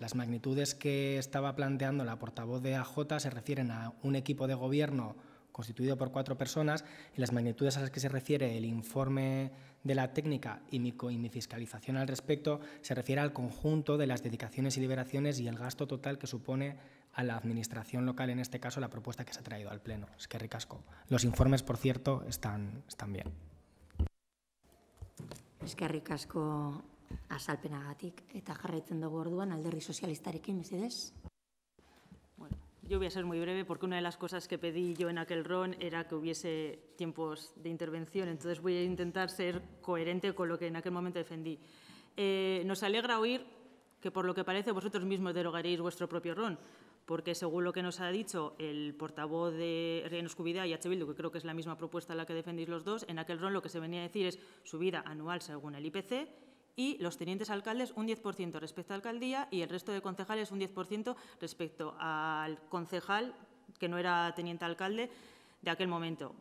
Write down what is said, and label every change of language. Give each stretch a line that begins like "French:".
Spanish: Las magnitudes que estaba planteando la portavoz de AJ se refieren a un equipo de gobierno constituido por 4 personas y las magnitudes a las que se refiere el informe de la técnica y mi fiscalización al respecto se refiere al conjunto de las dedicaciones y liberaciones y el gasto total que supone a la administración local, en este caso la propuesta que se ha traído al Pleno.
Basque: Es que ricasco.
Spanish: Los informes, por cierto, están bien.
Basque: Eskerrik asko azalpenagatik eta jarraitzen dugu orduan Alderdi Sozialistarekin, mesedez.
Spanish: Bueno, yo voy a ser muy breve porque una de las cosas que pedí yo en aquel RON era que hubiese tiempos de intervención, entonces voy a intentar ser coherente con lo que en aquel momento defendí. Nos alegra oír que, por lo que parece, vosotros mismos derogaréis vuestro propio RON, porque según lo que nos ha dicho el portavoz de Herriaren Eskubidea y EH Bildu, que creo que es la misma propuesta a la que defendéis los dos, en aquel RON lo que se venía a decir es subida anual según el IPC y los tenientes alcaldes un 10% respecto a alcaldía y el resto de concejales un 10% respecto al concejal que no era teniente alcalde de aquel momento.